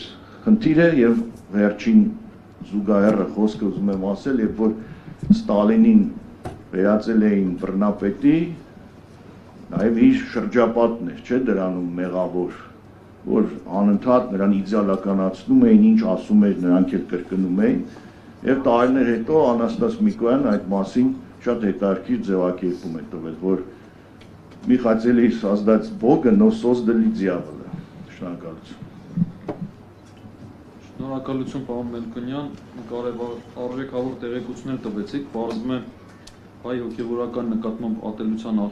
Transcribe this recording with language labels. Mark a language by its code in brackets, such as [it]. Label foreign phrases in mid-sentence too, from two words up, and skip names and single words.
[hy] խնդիր է եւ վերջին զուգահեռը խոսքը ուզում եմ ասել, երբ որ Ստալինին վերածել էին բռնապետի, նաև իր շրջապատն էր, չէ՞ դրանում մեղավոր, որ անընդհատ նրան իդեալականացնում էին, ինչ ասում էր, նրանք էլ կրկնում էին, եւ տարիներ հետո Անաստաս Միկոյանն այդ մասին շատ հետաքրքիր ձևակերպում է տվել, որ [ru] «Мы хотели создать Бога, но создали дьявола». [hy] Շնորհակալություն։ Շնորհակալություն, պարոն Մելքոնյան, կարևոր արժեքավոր տեղեկություններ տվեցիք, պարզվում է հայ հոգևորական նկատմամբ ատելության